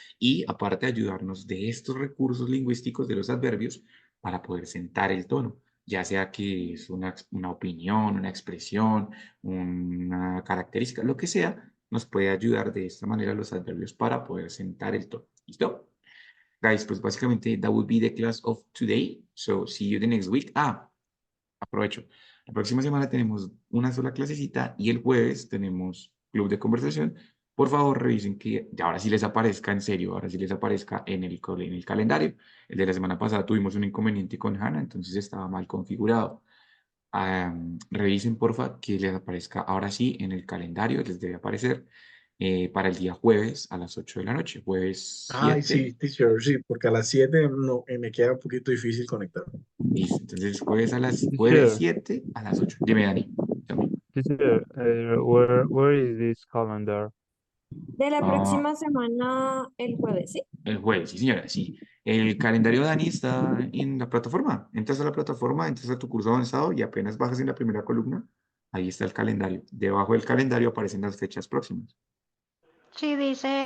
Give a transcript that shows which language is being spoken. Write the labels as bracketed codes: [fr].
[es] Y aparte ayudarnos de estos recursos lingüísticos de los adverbios para poder sentar el tono, ya sea que es una opinión, una expresión, una característica, lo que sea, nos puede ayudar de esta manera los adverbios para poder sentar el tono. ¿Listo? [en] Guys, [es] pues básicamente [en] that would be the class of today. So see you the next week. [es] Aprovecho. La próxima semana tenemos una sola clasecita y el jueves tenemos club de conversación. Por favor, revisen que ahora sí les aparezca en serio, ahora sí les aparezca en el calendario. El de la semana pasada tuvimos un inconveniente con Hannah, entonces estaba mal configurado. Revisen, porfa, que les aparezca ahora sí en el calendario, les debe aparecer para el día jueves a las 8 de la noche, jueves Ay, sí, teacher, sí, porque a las 7 no, me queda un poquito difícil conectar. Listo, entonces jueves Teacher, 7 a las 8. Dime, Dani. Dame. [en] teacher, where is this calendar? [es] De la Ah, próxima semana, el jueves, ¿sí? el jueves, sí, señora, sí. El calendario de Dani está en la plataforma. Entras a la plataforma, entras a tu curso avanzado y apenas bajas en la primera columna, ahí está el calendario. Debajo del calendario aparecen las fechas próximas. Sí, dice